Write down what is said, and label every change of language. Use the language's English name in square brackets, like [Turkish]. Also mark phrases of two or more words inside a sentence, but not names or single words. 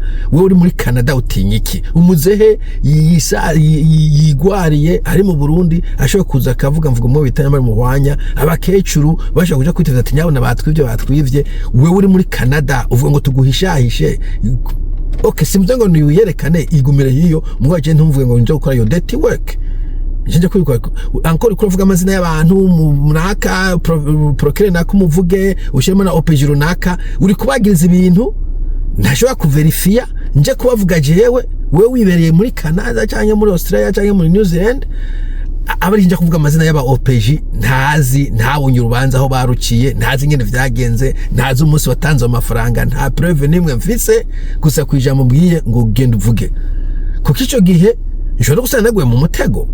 [Rundi] Wewe uri muri Canada utinyiki umuzehe yigwariye ari mu Burundi ashobora kuza akavuga mvuga mu bitanya muri muhwanya abakecuru bashaka kuja kwiteza ati nyabona batwivye wewe uri muri Canada uvuga ngo tuguhishahishe. Okay, simvuze ngo niyerekane igumire hiyo mwaje ntumvuge ngo nje gukora yo [English] dirty work. [Rundi] Nje kwikwa encore kuvuga amazina y'abantu munaka procureur nako muvuge ushema na OPG runaka uri kubagiriza ibintu ntashobora kuverifia nje kubavuga jewe wewe wibereye muri Canada cyangwa muri Australia cyangwa muri New Zealand abari nje kuvuga amazina y'aba OPG ntabonye urubanza aho baruciye ntazi nyene vyagenze ntazi umunsi watanze amafaranga nta preuve nimwe mfise gusa kwijambo bwiye ngo ugende uvuge kuko ico gihe nshobora gusana naguye mu mutego.